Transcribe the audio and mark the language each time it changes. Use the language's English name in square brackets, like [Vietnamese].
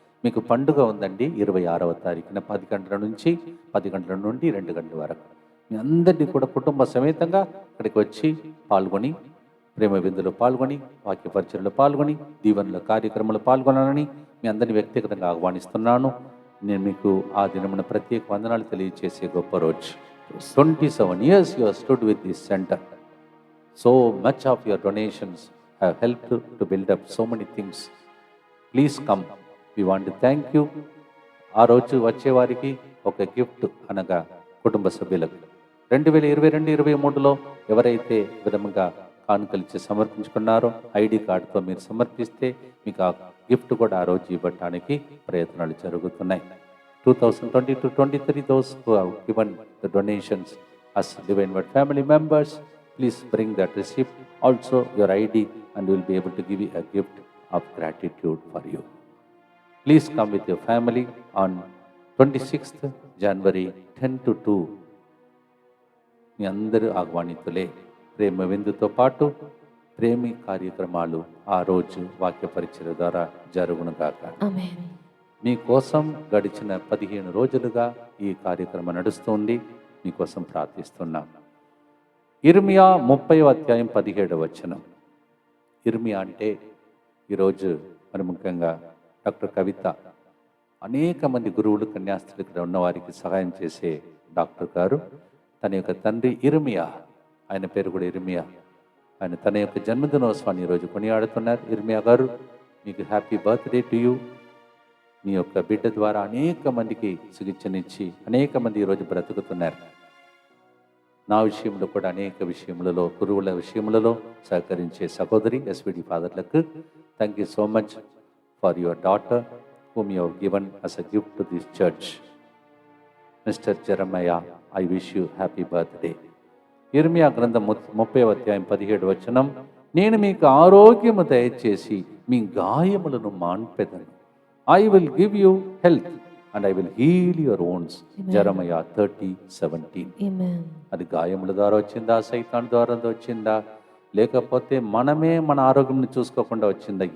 [Telugu] మీకు పండుగ ఉందండి 26వ తారీఖున 10 గంటల నుంచి 10 గంటల నుండి 2 గంటల వరకు. మీ అందరినీ కూడా కుటుంబ సమేతంగా ఇక్కడికి వచ్చి పాల్గొని, ప్రేమ విందులో పాల్గొని, వాక్య పరిచయలో పాల్గొని, దీవెనల కార్యక్రమంలో పాల్గొనాలని మీ అందరినీ వ్యక్తిగతంగా ఆహ్వానిస్తున్నాను. నేను మీకు ఆ దినమున ప్రత్యేక వందనాలు తెలియజేసే గొప్ప రోజు. [English] 27 years you have stood with this center. So much of your donations have helped to build up so many things. Please come. We want to thank you. [Telugu] ఆ రోజు వచ్చేవారికి ఒక గిఫ్ట్ అనగా కుటుంబ సభ్యులకు 2022-23లో ఎవరైతే విధంగా కానుకలిచ్చి సమర్పించుకున్నారో ఐడి కార్డుతో మీరు సమర్పిస్తే మీకు ఆ గిఫ్ట్ కూడా ఆ రోజు ఇవ్వటానికి ప్రయత్నాలు జరుగుతున్నాయి. [English] 2022-23 those who have given the donations as Divine Word family members, please bring that receipt, also your ID, and we will be able to give you a gift of gratitude for you. Please come with your family on 26th January 10 to 2. [Telugu] మీ అందరూ ఆహ్వానితులే. ప్రేమ విందుతో పాటు ప్రేమి కార్యక్రమాలు ఆ రోజు వాక్య పరిచయ ద్వారా జరుగునుగాక. మీకోసం గడిచిన 15 రోజులుగా ఈ కార్యక్రమం నడుస్తుంది. మీకోసం ప్రార్థిస్తున్నాం. ఇర్మియా 30వ అధ్యాయం 17వ వచనం. ఇర్మియా అంటే ఈరోజు మరి ముఖ్యంగా డాక్టర్ కవిత, అనేక మంది గురువులు, కన్యాస్త్రులు ఇక్కడ ఉన్నవారికి సహాయం చేసే డాక్టర్ గారు, తన యొక్క తండ్రి ఇర్మియా, ఆయన పేరు కూడా ఇర్మియా, ఆయన తన యొక్క జన్మదినోత్సవాన్ని ఈరోజు కొనియాడుతున్నారు. ఇర్మియా గారు, మీకు [English] Happy birthday to you. [Telugu] మీ యొక్క బిడ్డ ద్వారా అనేక మందికి చికిత్సనిచ్చి అనేక మంది ఈరోజు బ్రతుకుతున్నారు. నా విషయంలో కూడా అనేక విషయములలో, గురువుల విషయములలో సహకరించే సహోదరి SVD ఫాదర్లకు [English] Thank you so much for your daughter whom you have given as a gift to this church. Mr. Jeremiah, I wish you happy birthday. [Telugu] ఇర్మియా గ్రంథం 30వ అధ్యాయం 17వ వచనం. నేను మీకు ఆరోగ్యము దయచేసి మీ గాయములను మాన్పెదను. [English] I will give you health and I will heal your wounds. Jeremiah 30:17. Amen. [Telugu] అది గాయముల ద్వారా వచ్చిందా, సైతాన్ ద్వారా వచ్చిందా, లేకపోతే మనమే మన ఆరోగ్యం చూసుకోకుండా వచ్చిందా?